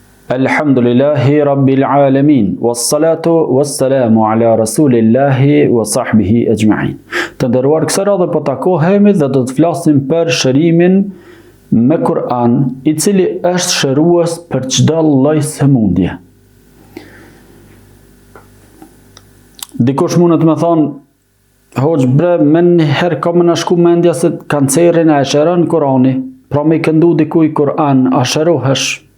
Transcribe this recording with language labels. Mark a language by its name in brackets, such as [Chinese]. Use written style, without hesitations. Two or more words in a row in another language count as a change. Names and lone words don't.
[Arabic] الحمد لله رب العالمين والصلاة والسلام على رسول الله وصحبه أجمعين. [Albanian] Të nderuar, kësaj radhe po takohemi dhe do të flasim për shërimin me Kur'an, i cili është shërues për çdo lloj sëmundje. Dikush mund të më thonë, hoxh bre, më njëherë ka më na shku mendja se kancerin e shëron Kur'ani, pra me i këndu dikuj Kur'an, a shërohesh?